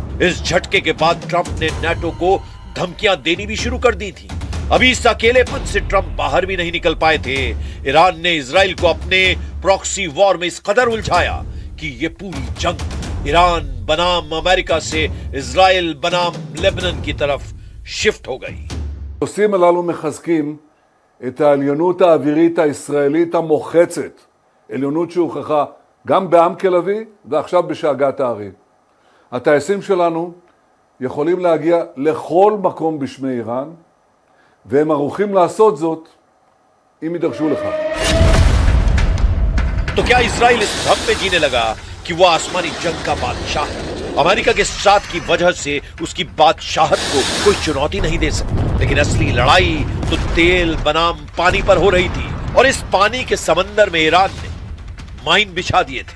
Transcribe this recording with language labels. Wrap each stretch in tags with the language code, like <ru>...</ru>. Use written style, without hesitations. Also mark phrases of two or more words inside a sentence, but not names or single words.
<hi>इस झटके के बाद ट्रंप ने नाटो को धमकियां देनी भी शुरू कर दी थी। अभी इस अकेलेपन से ट्रंप बाहर भी नहीं निकल पाए थे। ईरान ने इजराइल को अपने</hi> <en>proxy war</en> <hi>में इस कदर उलझाया कि ये पूरी जंग ईरान बनाम अमेरिका से इजराइल बनाम लेबनान की तरफ शिफ्ट हो गई।</hi> <he>הנושאים הללו מחזקים את העליונות האווירית הישראלית המוחצת, עליונות שהוכחה גם בעמק לביא ועכשיו בשאגת הערים. הטייסים שלנו יכולים להגיע לכל מקום בשמי איראן, והם ערוכים לעשות זאת אם יידרשו לכך.</he> <hi>तो क्या इजराइल इस भ्रम में जीने लगा कि वो आसमानी जंग का बादशाह है? अमेरिका के साथ की वजह से उसकी बादशाहत को कोई चुनौती नहीं दे सकता। लेकिन असली लड़ाई तो तेल बनाम पानी पर हो रही थी और इस पानी के समंदर में ईरान ने माइन बिछा दिए थे।</hi>